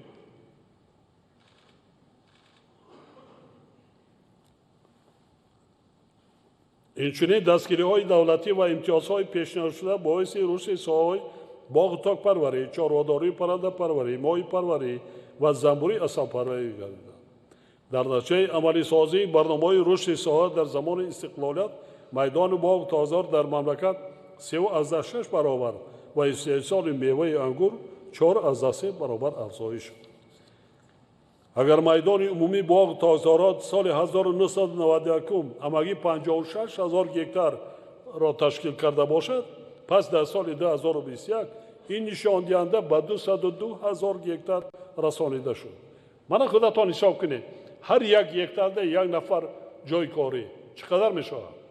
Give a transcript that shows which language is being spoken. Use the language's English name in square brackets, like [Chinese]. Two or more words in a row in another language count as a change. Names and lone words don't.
[Tajik] инчунин дастгириҳои давлатӣ ва имтиёзҳои пешниҳодшуда боиси рушди соҳаҳои боғу токпарварӣ, чорвадории паррандапарварӣ, моҳипарварӣ ва занбурии асалпарварӣ гардиданд. дар натиҷаи амалисозии барномаҳои рушди соҳа дар замони истиқлолият майдони боғу тозор дар мамлакат 3,6 баробар ва истеҳсоли меваи ангур 4,3 баробар афзоиш шуд. Агар майдони умумии боғу токзорҳо соли 1991 ҳамагӣ 56,000 гектарро ташкил карда бошад, пас дар соли 2021 ин нишондиҳанда ба 202,000 гектар расонида шуд. Ман худатон ҳисоб кунед ҳар як гектар даҳ як нафар ҷои корӣ чӣ қадар мешавад?